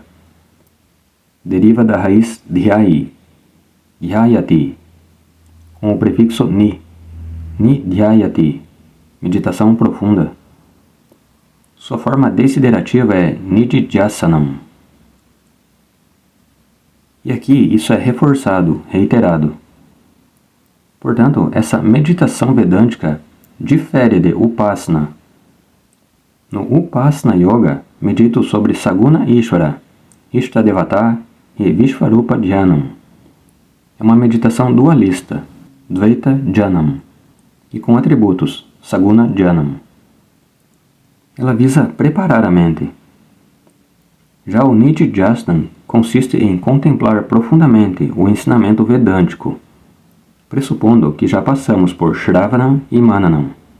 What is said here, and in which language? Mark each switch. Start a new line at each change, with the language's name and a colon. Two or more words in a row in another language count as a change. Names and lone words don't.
Portuguese: Deriva da raiz dhyayi, dhyayati, com o prefixo ni, nidhyayati, meditação profunda. Sua forma desiderativa é Nididhyasanam. E aqui isso é reforçado, reiterado. Portanto, essa meditação vedântica difere de Upasana. No
Sanskrit: Upasana Yoga,
Portuguese: medito sobre
Sanskrit: Saguna Ishvara, Ishtadevata
Portuguese: e
Sanskrit: Vishvarupa Dhyanam.
Portuguese: É uma meditação dualista,
Sanskrit: Dvaita Dhyanam,
Portuguese: e com atributos,
Sanskrit: Saguna Dhyanam.
Portuguese: Ela visa preparar a mente. Já o Nididhyasana consiste em contemplar profundamente o ensinamento vedântico, pressupondo que já passamos por Shravanam e Mananam.